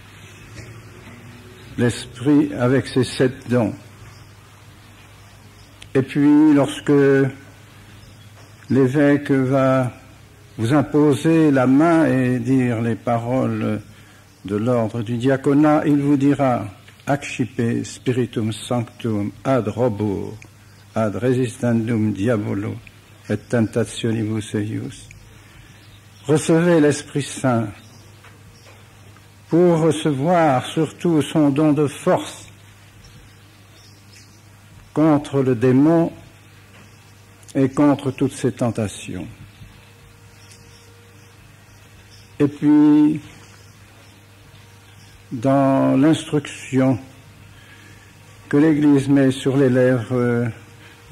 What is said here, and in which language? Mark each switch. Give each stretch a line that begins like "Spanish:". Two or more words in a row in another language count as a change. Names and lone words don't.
French: L'Esprit avec ses 7 dons. Et puis, lorsque l'évêque va vous imposer la main et dire les paroles de l'ordre du diaconat, il vous dira «
Latin: Accipe spiritum sanctum ad robur, ad resistendum diabolo, et tentationibus eius ».
French: Recevez l'Esprit Saint pour recevoir surtout son don de force contre le démon et contre toutes ses tentations. Et puis, dans l'instruction que l'Église met sur les lèvres de